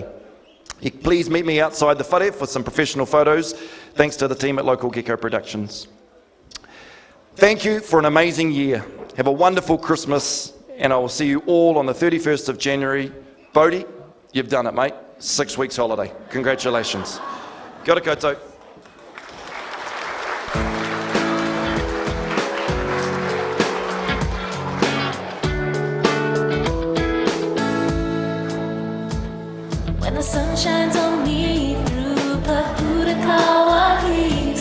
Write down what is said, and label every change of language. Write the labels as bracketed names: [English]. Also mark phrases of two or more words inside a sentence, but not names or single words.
[English] Please meet me outside the whare for some professional photos, thanks to the team at Local Gecko Productions. Thank you for an amazing year. Have a wonderful Christmas, and I will see you all on the 31st of January. Bodie, you've done it, mate. 6 weeks holiday. Congratulations. [Māori] Kia ora koutou. [English] When the sun shines on me through Pahurakawa leaves